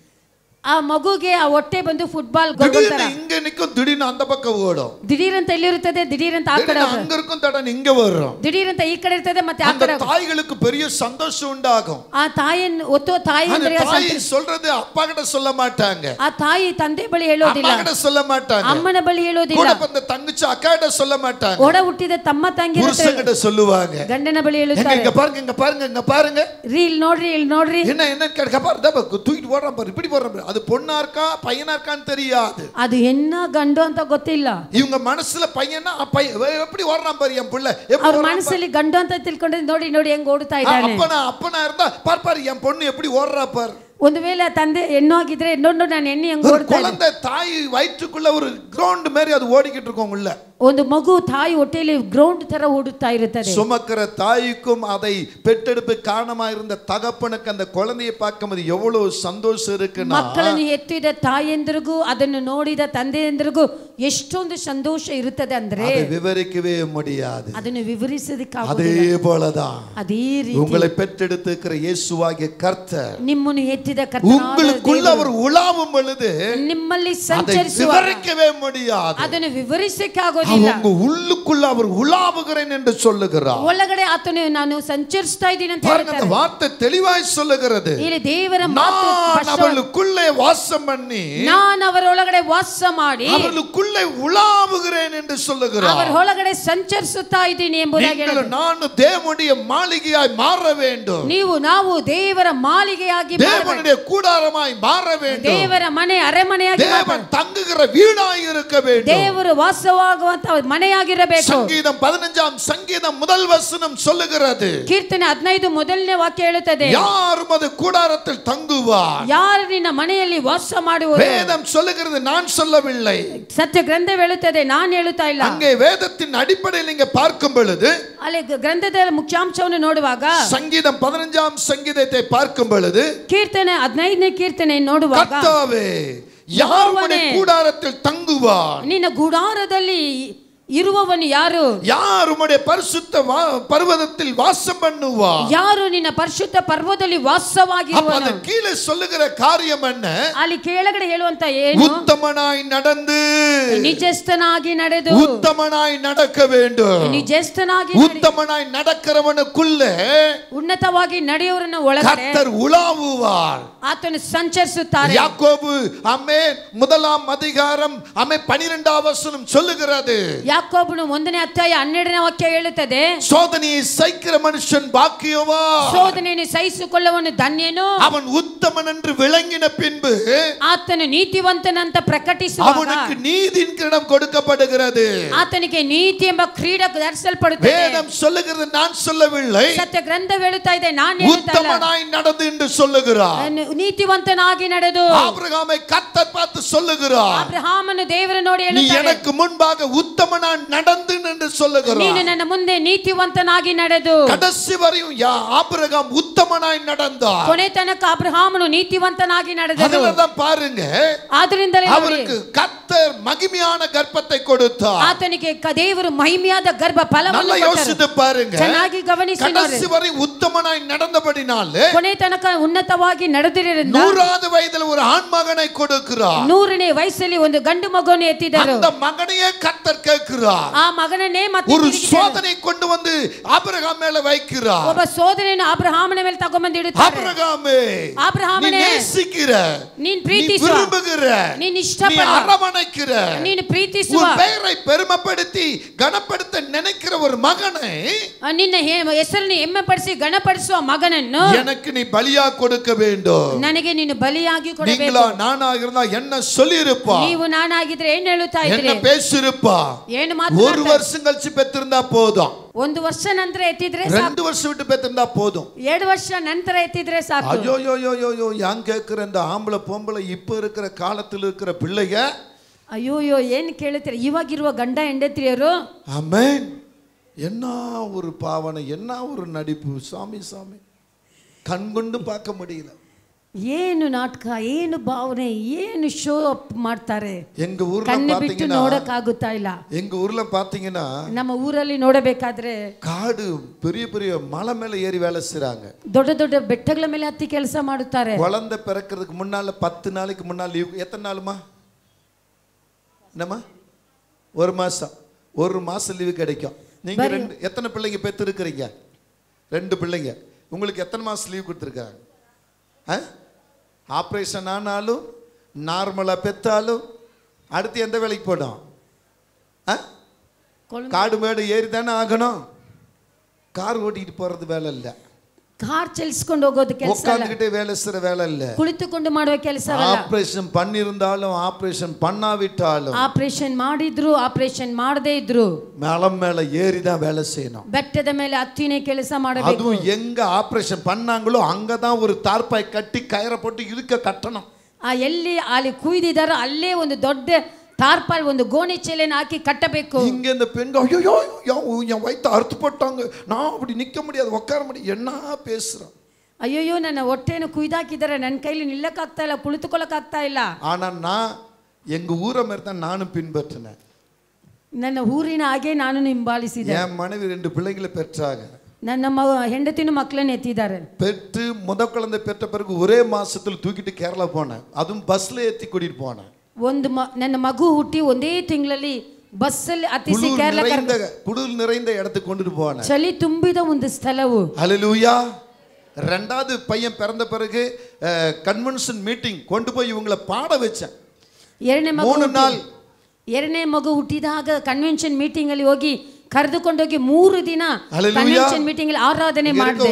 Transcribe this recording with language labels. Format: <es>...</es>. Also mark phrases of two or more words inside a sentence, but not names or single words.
<kn>ಆ ಮಗುಗೆ ಆ ಹೊಟ್ಟೆ ಬಂದು ಫುಟ್ಬಾಲ್</kn> <ta>திடீர்னு இங்க நிக்கும், திடீர்னு அந்த பக்கம் ஓடும்,</ta> <kn>ದಿಢೀರಂತ ಎಲ್ಲಿರುತ್ತದೆ, ದಿಢೀರಂತ ಆ ಕಡೆ</kn> <ta>திடீர்னு அங்க இருக்கும், தடன் இங்க வரும்.</ta> <kn>ದಿಢೀರಂತ ಈ ಕಡೆ ಇರ್ತದೆ, ಮತ್ತೆ ಆ</kn> <ta>அந்த</ta> <kn>ಕಡೆ.</kn> <ta>தாய்களுக்கு பெரிய சந்தோஷம் உண்டாகும்.</ta> <kn>ಆ ತಾಯಿಯನ್ನು ಒತ್ತುವ ತಾಯಿ</kn> <ta>அந்த</ta> <kn>ಅಂದ್ರೆ</kn> <ta>தாய் சொல்றது அப்பா கிட்ட சொல்ல மாட்டாங்க,</ta> <kn>ಆ ತಾಯಿ ತಂದೆ ಬಳಿ ಹೇಳೋದಿಲ್ಲ,</kn> <ta>அம்மா கிட்ட சொல்ல மாட்டாங்க,</ta> <kn>ಅಮ್ಮನ ಬಳಿ ಹೇಳೋದಿಲ್ಲ,</kn> <ta>கூட ಬಂದ தங்கச்சி அக்கா கிட்ட சொல்ல மாட்டாங்க,</ta> <kn>ಒಡ ಹುಟ್ಟಿದ ತಮ್ಮ ತಂಗಿ</kn> <ta>புருஷன் கிட்ட சொல்லுவாங்க.</ta> <kn>ಗಂಡನ ಬಳಿ</kn> <ta>எங்க</ta> <kn>ಹೇಳುತ್ತಾರೆ,</kn> <ta>இங்க பாருங்க, இங்க பாருங்க, இங்க பாருங்க,</ta> <kn>ರೀಲ್ ನೋಡ್ರಿ, ಇಲ್ಲಿ ನೋಡ್ರಿ.</kn> <ta>என்ன என்ன கேட்க பாரு, தூக்கிட்டு ஓடுறான் பாரு, இப்படி போடுறான் பாரு. அது பொண்ணா இருக்கா பையனா இருக்கான்னு தெரியாது.</ta> <kn>ಅದು ಹೆಣ್ಣ ಗಂಡು ಅಂತ ಗೊತ್ತಿಲ್ಲ.</kn> <ta>இவங்க மனசுல பையனா எப்படி ஓடுறான் பாரு என் புள்ள,</ta> <kn>ಅವ್ರ ಮನಸ್ಸಲ್ಲಿ ಗಂಡು ಅಂತ ತಿಳ್ಕೊಂಡ್ರೆ ನೋಡಿ ನೋಡಿ ಹೆಂಗ್ ಓಡುತ್ತಾ ಇದ್ದಾನೆ.</kn> <ta>அப்பனா இருந்தா பாரு என் பொண்ணு எப்படி ஓடுறா பாரு.</ta> <kn>ಒಂದು ವೇಳೆ ತಂದೆ ಹೆಣ್ಣು ಆಗಿದ್ರೆ ನೋಡು ನಾನು ಹೆಣ್ಣು ಹೆಂಗ್ ಓಡ್ತಾ ಇದ್ದೀನಿ.</kn> <ta>குழந்தை தாய் வயிற்றுக்குள்ள ஒரு கிரவுண்ட் மாதிரி அது ஓடிக்கிட்டு இருக்கும் உள்ள.</ta> <kn>ಒಂದು ಮಗು ತಾಯಿ ಹೊಟ್ಟೆಯಲ್ಲಿ ಗ್ರೌಂಡ್ ತರ ಓಡುತ್ತಾ ಇರುತ್ತದೆ.</kn> <ta>சுமக்கிற தாய்க்கும் அதை பெற்றெடுப்பு காரணமா இருந்த தகப்பனுக்கு அந்த குழந்தையை பார்க்கும்போது எவ்வளவு சந்தோஷம் இருக்குன்னா,</ta> <kn>ಮಕ್ಕಳನ್ನು ಹೆತ್ತಿದ ತಾಯಂದಿರಿಗೂ ಅದನ್ನು ನೋಡಿದ ತಂದೆಯಂದಿರಿಗೂ ಎಷ್ಟೊಂದು ಸಂತೋಷ ಇರುತ್ತದೆ ಅಂದ್ರೆ</kn> <ta>அதை விவரிக்கவே முடியாது.</ta> <kn>ಅದನ್ನು ವಿವರಿಸೋದಕ್ಕೆ</kn> <ta>அதே போலதான்</ta> <kn>ಅದೇ ರೀತಿ</kn> <ta>உங்களை பெற்றெடுத்திருக்கிற இயேசுவாகிய கர்த்தர்</ta> <kn>ನಿಮ್ಮನ್ನು ಹೆತ್ತಿದ</kn> <ta>உங்களுக்குள்ள அவர் உலாவும் பொழுது</ta> <kn>ನಿಮ್ಮಲ್ಲಿ</kn> <ta>அதை</ta> <kn>ಸಂಚರಿಸುವ</kn> <ta>விவரிக்கவே முடியாது.</ta> <kn>ಅದನ್ನು ವಿವರಿಸಕ್ಕೆ ಆಗೋದಿಲ್ಲ.</kn> <ta>உங்க உள்ளுக்குள்ள அவர் உலாவுகிறேன் என்று சொல்லுகிறார்.</ta> <kn>ಒಳಗಡೆ ಆತನು ನಾನು ಸಂಚರಿಸ್ತಾ ಇದ್ದೀನಿ ಅಂತ</kn> <ta>பாருங்க, அந்த</ta> <kn>ಹೇಳ್ತಾರೆ.</kn> <ta>வார்த்தை தெளிவாய் சொல்லுகிறது.</ta> <kn>ಇಲ್ಲಿ ದೇವರ ಮಾತು</kn> <ta>நான் அவளுக்குள்ளே வாசம் பண்ணி</ta> <kn>ನಾನು ಅವರ ಒಳಗಡೆ ವಾಸ ಮಾಡಿ</kn> <ta>அவளுக்குள்ளே உலாவுகிறேன் என்று சொல்லுகிறார்.</ta> <kn>ಅವರ ಒಳಗಡೆ ಸಂಚರಿಸುತ್ತಾ ಇದ್ದೀನಿ ಎಂಬುದಾಗಿ ಹೇಳಿದರು.</kn> <ta>நான் தேவனுடைய மாளிகையாய் மாற வேண்டும்,</ta> <kn>ನಾವು ದೇವರ ಮಾಳಿಗೆಯಾಗಿ</kn> <ta>தேவனுடைய கூடாரமாய் மாற வேண்டும்,</ta> <kn>ದೇವರ ಮನೆ ಅರಮನೆಯಾಗಿ</kn> <ta>தேவன் தங்குகிற வீடாய் இருக்க வேண்டும்,</ta> <kn>ದೇವರು ವಾಸವಾಗುವಂತ ಮನೆಯಾಗಿರಬೇಕು.</kn> <ta>சங்கீதம் 15 சங்கீதம் முதல் வசனம் சொல்லுகிறது.</ta> <kn>ಕೀರ್ತನೆ 15 ಮೊದಲನೇ ವಾಕ್ಯ ಹೇಳುತ್ತದೆ,</kn> <ta>யார் உமது கூடாரத்தில் தங்குவார்,</ta> <kn>ಯಾರು ನಿನ್ನ ಮನೆಯಲ್ಲಿ ವಾಸ ಮಾಡುವರು.</kn> <ta>வேதம் சொல்லுகிறது, நான் சொல்லவில்லை.</ta> <kn>ಸತ್ಯ ಗ್ರಂಥ ಹೇಳುತ್ತದೆ, ನಾನು ಹೇಳುತ್ತಾ ಇಲ್ಲ.</kn> <ta>அங்கே வேதத்தின் அடிப்படையில் நீங்க பார்க்கும் பொழுது,</ta> <kn>ಅಲ್ಲಿ ಗ್ರಂಥದ ಮುಖ್ಯಾಂಶವನ್ನು ನೋಡುವಾಗ,</kn> <ta>சங்கீதம் 15 சங்கீதத்தை பார்க்கும் பொழுது,</ta> <kn>ಕೀರ್ತನೆ 15ನೇ ಕೀರ್ತನೆ ನೋಡುವಾಗ,</kn> <ta>கர்த்தாவே யார் உம்முடைய கூடாரத்தில் தங்குவார்,</ta> <kn>ನಿನ್ನ ಗುಡಾರದಲ್ಲಿ ಇರುವವನು ಯಾರು,</kn> <ta>யார் உம்முடைய பரிசுத்த பர்வதத்தில் வாசம் பண்ணுவார்,</ta> <kn>ಯಾರು ನಿನ್ನ ಪರಿಶುದ್ಧ ಪರ್ವತದಲ್ಲಿ ವಾಸವಾಗಿರುವನು.</kn> <ta>அப்ப கீழே சொல்லுகிற காரியம் என்ன?</ta> <kn>ಅಲ್ಲಿ ಕೆಳಗಡೆ ಹೇಳುವಂತ ಏನು,</kn> <ta>உத்தமனாய் நடந்து</ta> <kn>ನಿಜಸ್ಥನಾಗಿ ನಡೆದು,</kn> <ta>உத்தமனாய் நடக்க வேண்டும்.</ta> <kn>ನಿಜಸ್ಥನಾಗಿ</kn> <ta>உத்தமனாய் நடக்கிறவனுக்குள்ளே</ta> <kn>ಉನ್ನತವಾಗಿ ನಡೆಯುವವರನ್ನ ಒಳಗಡೆ</kn> <ta>கர்த்தர் உலாவுவார்.</ta> <kn>ಆತನು ಸಂಚರಿಸುತ್ತಾರೆ.</kn> <ta>யாக்கோபு ஆமென் 1 அதிகாரம் 12 வசனம் சொல்லுகிறது,</ta> <kn>ಯಾಕೋಬನು 1ನೇ ಅಧ್ಯಾಯ 12ನೇ ವಾಕ್ಯ ಹೇಳುತ್ತದೆ,</kn> <ta>சோதனையை சகிக்கிற மனுஷன் பாக்கியவான்,</ta> <kn>ಶೋಧನೆಯನ್ನು ಸಹಿಸಿಕೊಳ್ಳುವವನು ಧನ್ಯನು,</kn> <ta>அவன் உத்தமன் என்று விளங்கின பின்பு</ta> <kn>ಆ ಆತನು ನೀತಿವಂತನಂತ ಪ್ರಕಟಿಸುವಾಗ</kn> <ta>அவனுக்கு நீதியின் கிரீடம் கொடுக்கப்படுகிறது.</ta> <kn>ಆತನಿಗೆ ನೀತಿ ಎಂಬ ಕ್ರೀಡ ಧರಿಸಲ್ಪಡುತ್ತದೆ.</kn> <ta>வேதம் சொல்லுகிறது, நான் சொல்லவில்லை.</ta> <kn>ಸತ್ಯ ಗ್ರಂಥ ಹೇಳುತ್ತಾ ಇದೆ, ನಾನು ಹೇಳುತ್ತಾ ಇಲ್ಲ.</kn> <ta>உத்தமனாய் நடந்து என்று சொல்லுகிறார்.</ta> <kn>ನೀತಿವಂತನಾಗಿ ನಡೆದು</kn> <ta>ஆபிரகாமை கர்த்தர் பார்த்து சொல்லுகிறார்,</ta> <kn>ಅಬ್ರಹಾಮನು ದೇವರು ನೋಡಿ</kn> <ta>நீ</ta> <kn>ಹೇಳುತ್ತಾರೆ,</kn> <ta>எனக்கு முன்பாக உத்தமனாய் நடந்து என்று சொல்லுகிறார்.</ta> <kn>ನೀನು ನನ್ನ ಮುಂದೆ ನೀತಿವಂತನಾಗಿ ನಡೆದು.</kn> <ta>கடைசி வரையும் ஆபிரகாம் உத்தமனாய் நடந்தார்.</ta> <kn>ಕೊನೆ ತನಕ ಅಬ್ರಹಾಮನು ನೀತಿವಂತನಾಗಿ ನಡೆದನು.</kn> <ta>அதனாலதான் பாருங்க,</ta> <kn>ಆದ್ದರಿಂದಲೇ</kn> <ta>அவருக்கு கர்த்தர் மகிமையான கர்ப்பத்தை கொடுத்தார்.</ta> <kn>ಆತನಿಗೆ ದೇವರು ಮಹಿಮೆಯಾದ ಗರ್ಭ ಫಲವನ್ನು</kn> <ta>நல்லா யோசித்து பாருங்க.</ta> <kn>ಚೆನ್ನಾಗಿ ಗಮನಿಸಿ ನೋಡಿ.</kn> <ta>கடைசி வரை உத்தமனாய் நடந்தபடினாலே</ta> <kn>ಕೊನೆ ತನಕ ಉನ್ನತವಾಗಿ ನಡೆದಿದ್ದರಿಂದ</kn> <ta>100வது வயதில் ஒரு ஆண் மகனை கொடுக்கிறார்.</ta> <kn>100ನೇ ವಯಸ್ಸಲ್ಲಿ ಒಂದು ಗಂಡು ಮಗುವನ್ನು ಎತ್ತಿದರು.</kn> <ta>அந்த மகனையே கர்த்தர் கேட்கிறார்.</ta> <kn>ಆ ಮಗನನ್ನೇ ಮತ್ತೆ</kn> <ta>ஒரு சோதனை கொண்டு வந்து ஆபிரகாம் மேல வைக்கிறார்.</ta> <kn>ಒಬ್ಬ ಸೋದನೆಯನ್ನು ಅಬ್ರಹಾಮನ ಮೇಲೆ ತಗೊಂಡು ಇಡುತ್ತಾರೆ.</kn> <ta>ஆபிரகாமே,</ta> <kn>ಅಬ್ರಹಾಮನೇ,</kn> <ta>நீ நேசிக்கிற,</ta> <kn>ನೀನು</kn> <ta>நீ</ta> <kn>ಪ್ರೀತಿಸುವ,</kn> <ta>விரும்புகிற,</ta> <kn>ನೀನು</kn> <ta>நீ</ta> <kn>ಇಷ್ಟಪಡುವ,</kn> <ta>அரவணைக்கிற,</ta> <kn>ನೀನು ಪ್ರೀತಿಸುವ,</kn> <ta>உன் பெயரை பெருமைப்படுத்தி கனப்படுத்த நினைக்கிற ஒரு மகனை</ta> <kn>ನಿನ್ನ ಹೆಸರನ್ನು ಹೆಮ್ಮೆಪಡಿಸಿ ಗಣಪಡಿಸುವ ಮಗನನ್ನು</kn> <ta>எனக்கு நீ பலியா கொடுக்க வேண்டும்.</ta> <kn>ನನಗೆ ನೀನು ಬಲಿಯಾಗಿ ಕೊಡಬೇಕು.</kn> <ta>நீங்களா நானாக இருந்தா என்ன சொல்லியிருப்பா,</ta> <kn>ನೀವು ನಾನಾಗಿದ್ರೆ ಏನು ಹೇಳುತ್ತಾ</kn> <ta>என்ன</ta> <kn>ಇದ್ರಿ,</kn> <ta>பேசியிருப்பா.</ta> <kn>ಏನು</kn> <ta>ஒரு</ta> <kn>ಮಾತನಾಡ್ತಾ,</kn> <ta>வருஷம் கழிச்சு பெற்றிருந்தா போதும்,</ta> <kn>1 ವರ್ಷ ನಂತರ ಎತ್ತಿದ್ರೆ</kn> <ta>2 வருஷம் விட்டு பெற்றிருந்தா போதும்.</ta> <kn>2 ವರ್ಷ ನಂತರ ಎತ್ತಿದ್ರೆ ಸಾಕು.</kn> <ta>ஐயோ யோ யோ யோ யோ யான் கேட்கிற இந்த ஆம்பளை பொம்பளை இப்ப இருக்கிற காலத்தில் இருக்கிற பிள்ளைங்க,</ta> <kn>ಅಯ್ಯೋಯ್ಯೋ ಏನು ಕೇಳುತ್ತೀರ, ಇವಾಗಿರುವ ಗಂಡ ಹೆಂಡತಿಯರು.</kn> <ta>ஆமென். என்ன ஒரு பாவனை, என்ன ஒரு நடிப்பு, சாமி சாமி, கண்கொண்டு பார்க்க முடியல.</ta> <kn>ಏನು ನಾಟಕ, ಏನು ಭಾವನೆ, ಏನು</kn> <en>show up</en> <kn>ಮಾಡ್ತಾರೆ.</kn> <ta>எங்க ஊர்ல</ta> <kn>ಕಣ್ಣು ಬಿಟ್ಟು</kn> <ta>பாத்தீங்கன்னா,</ta> <kn>ನೋಡಕ್ಕಾಗುತ್ತಾ ಇಲ್ಲ.</kn> <ta>எங்க ஊர்ல பாத்தீங்கன்னா</ta> <kn>ನಮ್ಮ ಊರಲ್ಲಿ ನೋಡಬೇಕಾದ್ರೆ</kn> <ta>காடு பெரிய பெரிய மலை மேல ஏறி வேலை செய்றாங்க.</ta> <kn>ದೊಡ್ಡ ದೊಡ್ಡ ಬೆಟ್ಟಗಳ ಮೇಲೆ ಹತ್ತಿ ಕೆಲಸ ಮಾಡುತ್ತಾರೆ.</kn> <ta>குழந்தை பிறக்கிறதுக்கு முன்னால 10 நாளைக்கு முன்னால லீவ். எத்தனை நாளுமா? என்னம்மா? 1 மாசம். 1 மாசம் லீவு கிடைக்கும். நீங்க எத்தனை பிள்ளைங்க பெற்று இருக்கிறீங்க? 2 பிள்ளைங்க. உங்களுக்கு எத்தனை மாசம் லீவ் கொடுத்துருக்காங்க? ஆப்ரேஷன் ஆனாலும் நார்மலா பெற்றாலும் அடுத்து எந்த வேலைக்கு போடும்? காடு மேடு ஏறி தானே ஆகணும். கார் ஓட்டிட்டு போறது வேலை இல்லை.</ta> <kn>ಕಾರ್ ಚಲಿಸಿಕೊಂಡು ಹೋಗೋದು ಕೆಲಸ ಅಲ್ಲ.</kn> <ta>உட்கார்ந்துகிட்டே வேலை செய்ற வேலை இல்ல.</ta> <kn>ಕುಳಿತುಕೊಂಡು ಮಾಡುವ ಕೆಲಸ ಅಲ್ಲ.</kn> <ta>ಆಪರೇಷನ್ பண்ணிருந்தாலும் ஆபரேஷன் பண்ணாவிட்டாலும்</ta> <kn>ಆಪರೇಷನ್ ಮಾಡಿದ್ರು ಆಪರೇಷನ್ ಮಾಡದೇ ಇದ್ರು</kn> <ta>மேல மேல ஏறி தான் வேலை செய்யணும்.</ta> <kn>ಬೆಟ್ಟದ ಮೇಲೆ ಹತ್ತಿನೇ ಕೆಲಸ ಮಾಡಬೇಕು.</kn> <ta>அதுவும் எங்க ஆபரேஷன் பண்ணாங்களோ அங்க தான் ஒரு தார்பாய் கட்டி கயிறை போட்டு இழுக்க கட்டணும்.</ta> <kn>ಎಲ್ಲಿ ಅಲ್ಲಿ ಕುಯ್ದಿದಾರೋ ಅಲ್ಲೇ ಒಂದು ದೊಡ್ಡ தார்பால் ಒಂದು ಗೋಣಿ ಚೇಲೆನ ಹಾಕಿ ಕಟ್ಟಬೇಕು.</kn> <ta>இங்க இந்த பெண்கள் ஐயோ என் வயித்தை அறுத்து போட்டாங்க, நான் அப்படி நிக்க முடியாது, உட்கார முடியாது, என்ன பேசுறான்.</ta> <kn>ಅಯ್ಯೋ ನನ್ನ ಹೊಟ್ಟೆನ ಕುಯ್ದಾಕಿದ್ದಾರೆ, ನನ್ನ ಕೈಲಿ ನಿಲ್ಲಕ್ಕಾಗ್ತಾ ಇಲ್ಲ, ಕುಳಿತುಕೊಳ್ಳಕ್ಕಾಗ್ತಾ ಇಲ್ಲ.</kn> <ta>ஆனா நான் எங்க ஊரை மாதிரி தான் நானும் பின்பற்றினேன்.</ta> <kn>ನನ್ನ ಊರಿನ ಹಾಗೆ ನಾನು ಹಿಂಬಾಲಿಸಿದೆ.</kn> <ta>என் மனைவி 2 பிள்ளைகளை பெற்றாங்க.</ta> <kn>ನನ್ನ ಹೆಂಡತಿನೂ ಮಕ್ಕಳನ್ನ ಎತ್ತಿದ್ದಾರೆ.</kn> <ta>பெற்று முத குழந்தை பெற்ற பிறகு ஒரே மாசத்துல தூக்கிட்டு கேரளா போனேன். அதுவும் பஸ்ல ஏத்தி கூட்டிட்டு போனேன்.</ta> <kn>ನನ್ನ ಮಗು ಹುಟ್ಟಿ ಒಂದೇ ತಿಂಗಳಲ್ಲಿ ಬಸ್ಸಲ್ಲಿ ಹತ್ತಿಸಿ ಕೇರಳ</kn> <ta>குளிர் நிறைந்த இடத்துக்கு கொண்டுட்டு போனேன்.</ta> <kn>ಚಳಿ ತುಂಬಿದ ಒಂದು ಸ್ಥಳವು.</kn> <ta>ஹல்லேலூயா. 2வது பையன் பிறந்த பிறகு</ta> <en>convention meeting</en> <ta>கொண்டு போய் இவங்களை பாட வச்சேன்.</ta> <kn>2ನೇ ಮಗು ಹುಟ್ಟಿದಾಗ</kn> <en>convention meeting</en> <kn>ಅಲ್ಲಿ ಹೋಗಿ ಕರೆದುಕೊಂಡೋಗಿ 3 ದಿನ</kn> <en>convention meeting</en> <kn>ಅಲ್ಲಿ ಆರಾಧನೆ ಮಾಡಿದೆ.</kn>